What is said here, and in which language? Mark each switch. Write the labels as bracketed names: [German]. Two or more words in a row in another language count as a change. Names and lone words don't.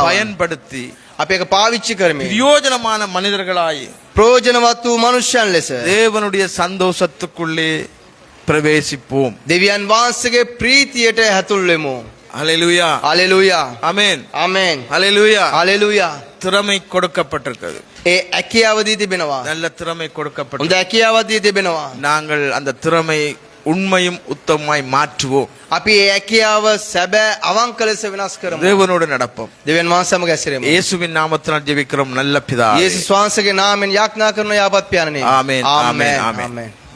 [Tamil] பயன்படுத்தி [Sinhala] අපි ඒක පාවිච්චි කරමින් [Tamil] பிரயோஜனமான மனிதர்களாய் [Sinhala] ප්‍රයෝජනවත් වූ මනුෂ්‍යයන් ලෙස [Tamil] தேவனுடைய சந்தோஷத்துக்குள்ளே பிரவேசிப்போம். [Sinhala] දෙවියන් වහන්සේගේ ප්‍රීතියට හැතුල් වෙමු. [Tamil] ஹல்லேலூயா, [Sinhala] හalleluya. [Tamil] ஆமென், [Sinhala] ආමෙන්. [Tamil] ஹல்லேலூயா. [Sinhala] හalleluya. [Tamil] திறமை கொடுக்கப்பட்டிருக்கிறது. [Sinhala] ඒ හැකියාව දී තිබෙනවා. [Tamil] நல்ல திறமை [Sinhala] හොඳ [Tamil] கொடுக்கப்பட்டிருக்கிறது. [Sinhala] හැකියාව දී තිබෙනවා. [Tamil] நாங்கள் அந்த திறமை உண்மையும் உத்தமமாய் மாற்றுவோம். [Sinhala] අපි ඒ හැකියාව සැබෑ අවංක ලෙස වෙනස් කරමු. [Tamil] தேவனோடு நடப்போம். [Sinhala] දෙවියන් වහන්සේ සමග ඇසිරෙමු. [Tamil] இயேசுவின் நாமத்தினால் ஜெபிக்கிறோம் நல்ல பிதா. [Sinhala] යේසුස් වහන්සේගේ නාමයෙන් යාඥා කරන යහපත් පියාණනි. ආමෙන්, ආමෙන්, ආමෙන්. ආමෙන්.